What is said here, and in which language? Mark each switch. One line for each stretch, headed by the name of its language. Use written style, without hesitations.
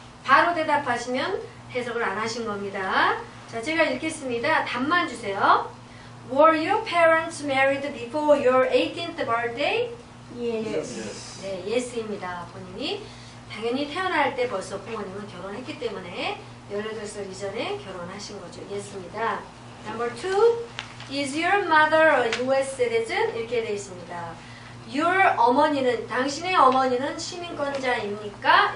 Korean: 바로 대답하시면 해석을 안 하신 겁니다. 자, 제가 읽겠습니다. 답만 주세요.
English: Were your parents married before your 18th birthday? Yes.
Korean: 네, yes입니다. 본인이 당연히 태어날 때 벌써 부모님은 결혼했기 때문에 18살 이전에 결혼하신 거죠. yes입니다.
English: Number 2. Is your mother a US citizen?
Korean: 이렇게 되어 있습니다. Your 어머니는, 당신의 어머니는 시민권자입니까?